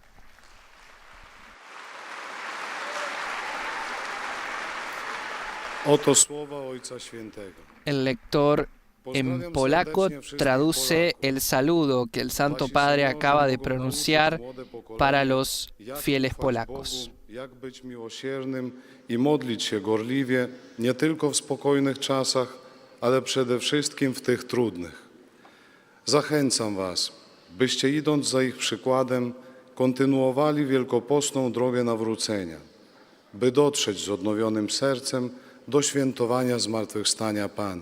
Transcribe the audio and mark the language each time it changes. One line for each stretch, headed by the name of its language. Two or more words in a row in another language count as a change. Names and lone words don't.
Polish: Oto słowa Ojca Świętego.
Spanish: El lector en polaco traduce el saludo que el Santo Padre acaba de pronunciar para los fieles polacos.
Polish: Jak być miłosiernym i modlić się gorliwie, nie tylko w spokojnych czasach, ale przede wszystkim w tych trudnych. Zachęcam was, byście idąc za ich przykładem, kontynuowali wielkopostną drogę nawrócenia, by dotrzeć z odnowionym sercem do świętowania zmartwychwstania Pana.